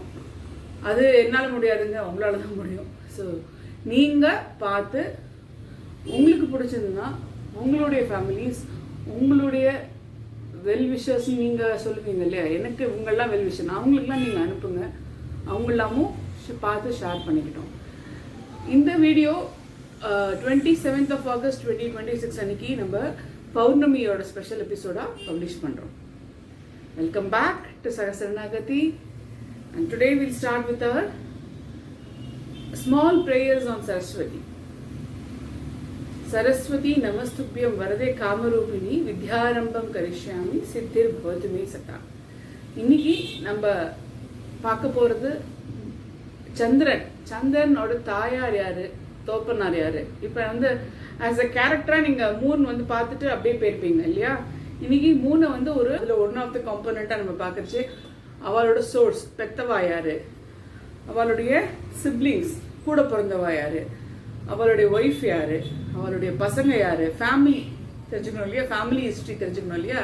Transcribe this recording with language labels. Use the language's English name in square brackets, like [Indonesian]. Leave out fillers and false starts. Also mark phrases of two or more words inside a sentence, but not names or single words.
[Tamil] அது என்னால் முடியாதுங்க, அவங்களால தான் முடியும். ஸோ நீங்கள் பார்த்து உங்களுக்கு பிடிச்சதுன்னா உங்களுடைய ஃபேமிலிஸ், உங்களுடைய வெல்விஷர்ஸ் நீங்கள் சொல்லுவீங்க இல்லையா, எனக்கு இவங்கெல்லாம் வெல்விஷன், அவங்களுக்குலாம் நீங்கள் அனுப்புங்க. அவங்களாமும் பார்த்து ஷேர் பண்ணிக்கிட்டோம். இந்த வீடியோ 27th of August 2026 அன்னைக்கு நம்ம பௌர்ணமியோட ஸ்பெஷல் எபிசோடாக பப்ளிஷ் பண்ணுறோம். [English] welcome back to சகசரணாகதி. And today we'll start with our small prayers on Saraswati. [Sanskrit] सरस्वति नमस्तुभ्यं वरदे कामरूपिणि विद्यारम्भं करिष्यामि सिद्धिर्भवतु मे सदा. [Tamil] இன்னைக்கு நம்ம பார்க்க போகிறது சந்திரனோட தாயார் யாரு, தோப்பனார் யாரு. இப்போ [English] as a [Tamil] கேரக்டராக நீங்கள் மூன் பார்த்துட்டு அப்படியே போயிருப்பீங்க இல்லையா? இன்னைக்கு மூனை ஒரு அதில் [English] one of the [Tamil] காம்போனண்ட்டாக நம்ம பார்க்குறச்சு அவளோட சோர்ஸ், பெத்தவா யாரு, அவளுடைய சிப்ளிங்ஸ், கூட பிறந்தவா யாரு, அவளுடைய ஒய்ஃப் யாரு, அவளுடைய பசங்க யாரு, ஃபேமிலி தெரிஞ்சுக்கணும் இல்லையா, [English] family history [Tamil] தெரிஞ்சுக்கணும் இல்லையா.